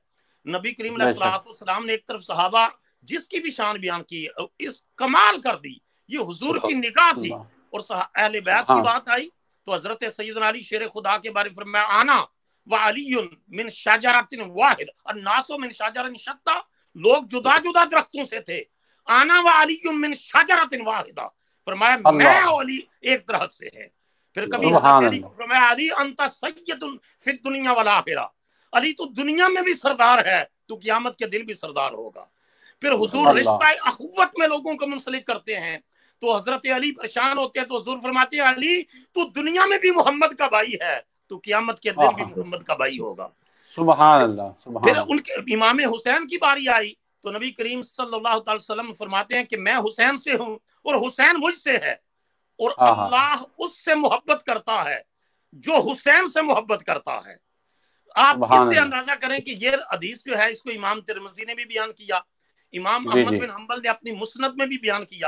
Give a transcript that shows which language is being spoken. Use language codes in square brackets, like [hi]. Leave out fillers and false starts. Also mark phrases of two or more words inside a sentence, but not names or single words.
[ur] نبی کریم علیہ السلام نے ایک طرف صحابہ جس کی بھی شان بیان کی، اس کمال کر دی، یہ حضور کی نگاہ تھی. اور اہل بیت کی بات آئی تو حضرت سیدنا علی شیر خدا کے بارے میں فرمایا, [ar] أنا و علي من شجرة واحد الناس من شجر شتى. [ur] لوگ جدا جدا درختوں سے تھے, [ar] أنا و علي من شجرة واحدة, [ur] فرمایا میں اور علی ایک درخت سے ہے. پھر کبھی حضرت علی کو فرمایا, [ar] علي أنت سيد في الدنيا و الآخرة, [ur] علی تو دنیا میں بھی سردار ہے، تو قیامت کے دن بھی سردار ہوگا. پھر حضور رشتہ اخوت میں لوگوں کو منسلک کرتے ہیں، تو حضرت علی پریشان ہوتے ہیں، تو حضور فرماتے ہیں، علی تو دنیا میں بھی محمد کا بھائی ہے، تو قیامت کے دن بھی محمد کا بھائی ہوگا. [ar] سبحان الله. [ur] پھر ان کے امام حسین کی باری آئی تو نبی کریم [ar] صلى الله عليه وسلم [ur] فرماتے ہیں کہ میں حسین سے ہوں اور حسین مجھ سے ہے، اور اللہ اس سے محبت کرتا ہے جو حسین سے محبت کرتا ہے. آپ اس سے اندازہ کریں کہ یہ حدیث جو ہے، اس کو امام ترمذی نے بھی بیان کیا، امام احمد بن حنبل نے اپنی مسند میں بھی بیان کیا.